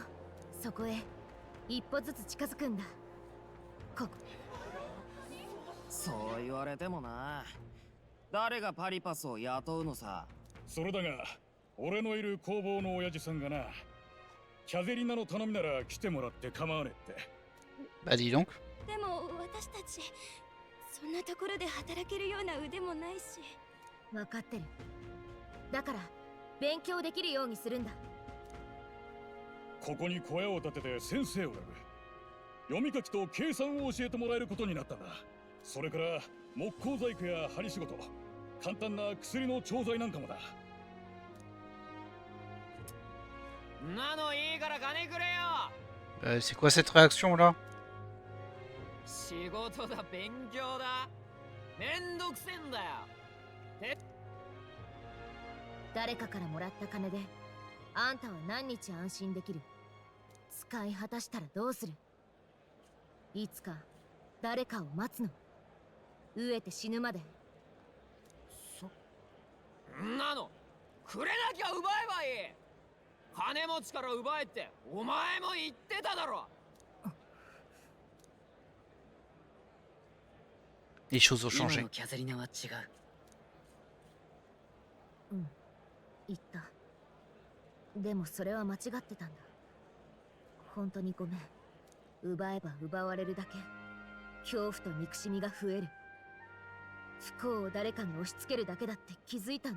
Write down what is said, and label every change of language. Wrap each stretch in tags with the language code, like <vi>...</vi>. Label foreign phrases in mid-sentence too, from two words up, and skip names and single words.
<ja>そこへ一歩ずつ近づくんだ。ここ。そう言われてもな。誰がパリパスを雇うのさ。それだが、俺のいる工房の親父さんがな、キャゼリナの頼みなら来てもらって構わねえって。</ja> <fr>Bah dis donc.</fr> <ja>でも私たちそんなところで働けるような腕もないし。分かってる。だから勉強できるようにするんだ。ここに小屋を建てて先生を呼ぶ。読み書きと計算を教えてもらえることになったんだ。それから木工細工や針仕事、簡単な薬の調剤なんかもだ。なのいいから金くれよ。</ja> <fr>C'est quoi cette réaction là?</fr> <ja>仕事だ、勉強だ。めんどくせんだよ。誰かからもらった金であんたは何日安心できる？使い果たしたらどうする？いつか誰かを待つの？飢えて死ぬまで。なのくれなきゃ奪えばいい。金持ちから奪えってお前も言ってただろ。</ja> <fr>Les choses ont</fr> <ja>今</ja> <fr>changé.</fr> <ja>のキャゼリナは違う。言った。でもそれは間違ってたんだ。本当にごめん。奪えば奪われるだけ恐怖と憎しみが増える。不幸を誰かに押し付けるだけだって気づいたんだ。</ja>